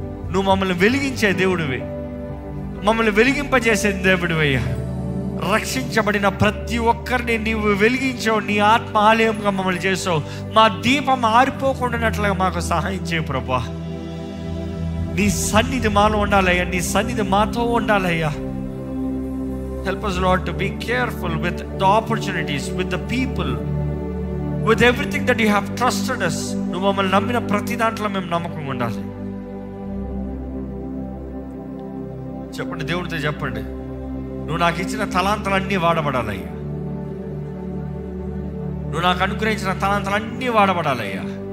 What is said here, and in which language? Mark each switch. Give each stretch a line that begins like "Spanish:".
Telugu: నువ్వు మమ్మల్ని వెలిగించే దేవుడివి, మమ్మల్ని వెలిగింపజేసే దేవుడివయ్యా. రక్షించబడిన ప్రతి ఒక్కరిని నీవు వెలిగించావు, నీ ఆత్మ ఆలయంగా మమ్మల్ని చేసావు. మా దీపం ఆరిపోకుండానట్లుగా మాకు సహాయం చేయ ప్రభా. నీ సన్నిధి మాలో ఉండాలయ్యా, నీ సన్నిధి మాతో ఉండాలయ్యా.
English: Help us, Lord, to be careful with the opportunities, with the people, with everything that you have trusted us.
Telugu: నువ్వు మమ్మల్ని నమ్మిన ప్రతి దాంట్లో మేము నమ్మకంగా ఉండాలి. చెప్పండి, దేవుడితో చెప్పండి, నువ్వు నాకు ఇచ్చిన తలాంతలన్నీ వాడబడాలయ్యా, నువ్వు నాకు అనుగ్రహించిన తలాంతలన్నీ వాడబడాలయ్యా.